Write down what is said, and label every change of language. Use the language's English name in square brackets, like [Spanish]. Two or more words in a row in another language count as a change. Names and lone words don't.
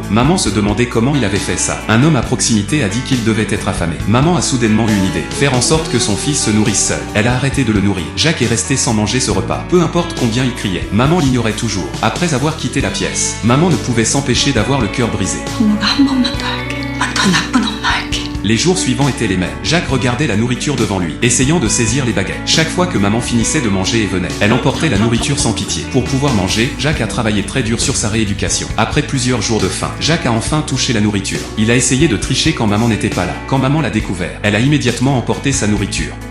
[French] Maman se demandait comment il avait fait ça. Un homme à proximité a dit qu'il devait être affamé. Maman a soudainement eu une idée. Faire en sorte que son fils se nourrisse seul. Elle a arrêté de le nourrir. Jacques est resté sans manger ce repas. Peu importe combien il criait, maman l'ignorait toujours. Après avoir quitté la pièce, maman ne pouvait s'empêcher d'avoir le cœur brisé. [Korean] 부모가 한 번만 더 할게. 더 나쁜 엄마 할게. [French] Les jours suivants étaient les mêmes. Jacques regardait la nourriture devant lui, essayant de saisir les baguettes. Chaque fois que maman finissait de manger et venait, elle emportait la nourriture sans pitié. Pour pouvoir manger, Jacques a travaillé très dur sur sa rééducation. Après plusieurs jours de faim, Jacques a enfin touché la nourriture. Il a essayé de tricher quand maman n'était pas là. Quand maman l'a découvert, elle a immédiatement emporté sa nourriture.